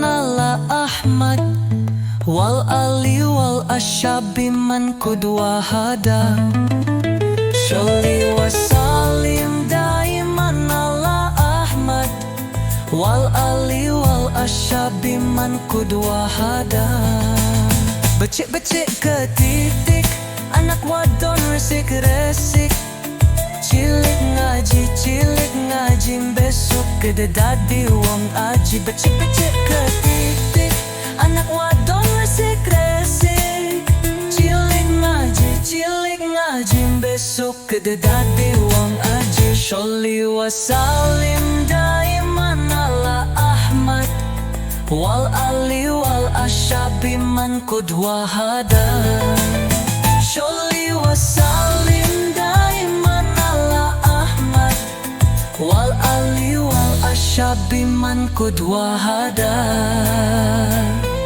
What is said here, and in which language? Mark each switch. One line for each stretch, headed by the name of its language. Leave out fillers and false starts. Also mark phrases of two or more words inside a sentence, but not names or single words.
Arabic: على أحمد والآل والأصحاب من قد وحدا. صل وسلم دائما على أحمد والآل والأصحاب من قد وحدا.
Javanese: Becik-becik ketitik, anak wadon resik-resik. Cilik ngaji besok gede dadi wong aji. Becik-becik ketitik, anak wadon resik-resik. Cilik ngaji besok gede dadi wong aji.
Arabic: صل وسلم دائما على أحمد والآل والأصحاب من قد وحدا. صل وسلم دائما على أحمد والآل والأصحاب من قد وحدا.